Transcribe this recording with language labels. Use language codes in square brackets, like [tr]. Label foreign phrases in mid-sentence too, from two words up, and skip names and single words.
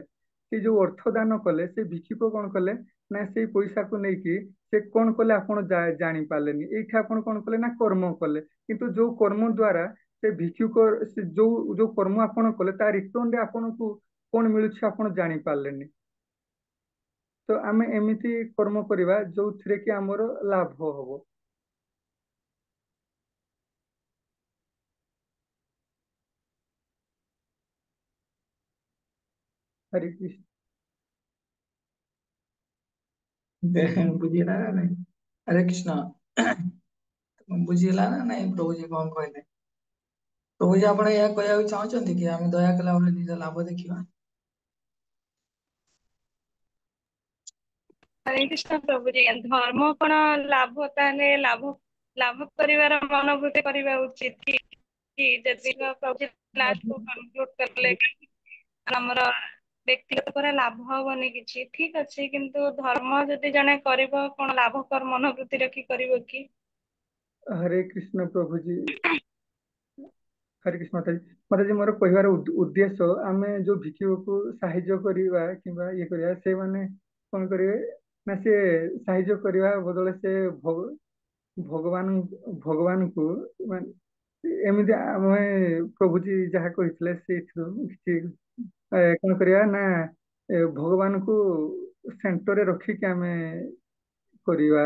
[or] ସେ ଯୋଉ ଅର୍ଥ ଦାନ କଲେ, ସେ ଭିକ୍ଷୁକ କଣ କଲେ ନା ସେଇ ପଇସାକୁ ନେଇକି ସେ କଣ କଲେ ଆପଣ ଜାଣି ପାରିଲେନି। ଏଇଠି ଆପଣ କଣ କଲେ ନା କର୍ମ କଲେ, କିନ୍ତୁ ଯୋଉ କର୍ମ ଦ୍ଵାରା ସେ ଭିକ୍ଷୁକ ଯୋଉ ଯୋଉ କର୍ମ ଆପଣ କଲେ ତା ରିଟର୍ଣ ରେ ଆପଣଙ୍କୁ କଣ ମିଳୁଛି ଆପଣ ଜାଣି ପାରିଲେନି। ତ ଆମେ ଏମିତି କର୍ମ କରିବା ଯୋଉଥିରେ କି ଆମର ଲାଭ ହବ। हरे कृष्ण। ବୁଝିଲା ନା ନାଇଁ? ହରେ କୃଷ୍ଣ ବୁଝିଲା ନା ନାଇଁ? ପ୍ରଭୁଜୀ କଣ କହିଲେ? ପ୍ରଭୁଜୀ ଆପଣ ଏହା କହିବାକୁ ଚାହୁଁଛନ୍ତି କି ଆମେ ଦୟା କଲା ବେଳେ ନିଜ ଲାଭ ଦେଖିବା? ହରେ କୃଷ୍ଣ ପ୍ରଭୁ जी। ଧର୍ମ କଣ ଲାଭ? ତାହେଲେ ଲାଭ ଲାଭ କରିବାର ମନୋବୃତ୍ତି କରିବା ଉଚିତ କି ଯଦି ପ୍ରଭୁ ଲାଷ୍ଟ କୁ କନକ୍ଲୁଡ କଲେ ଆମର ବ୍ୟକ୍ତିଗତ ପରେ ଲାଭ ହବନି କିଛି, ଠିକ ଅଛି, କିନ୍ତୁ ଧର୍ମ ଯଦି ଜଣେ କରିବ କଣ ଲାଭକର ମନୋବୃତ୍ତି ରଖି କରିବ କି? हरे कृष्ण प्रभु जी। हरे कृष्ण माताजी। माताजी ମୋର କହିବାର ଉଦ୍ଦେଶ୍ୟ, ଆମେ ଯୋଉ ଭିକ୍ଷୁକକୁ ସାହାଯ୍ୟ କରିବା କିମ୍ବା ଇଏ କରିବା, ସେମାନେ କଣ କରିବେ ନା ସେ ସାହାଯ୍ୟ କରିବା ବଦଳରେ ସେ ଭଗବାନ ଭଗବାନଙ୍କୁ ମାନେ ଏମିତି ଆମେ ପ୍ରଭୁଜୀ ଯାହା କହିଥିଲେ ସେଇଥିରୁ କିଛି କଣ କରିବା ନା ଭଗବାନଙ୍କୁ ସେଣ୍ଟରରେ ରଖିକି ଆମେ କରିବା।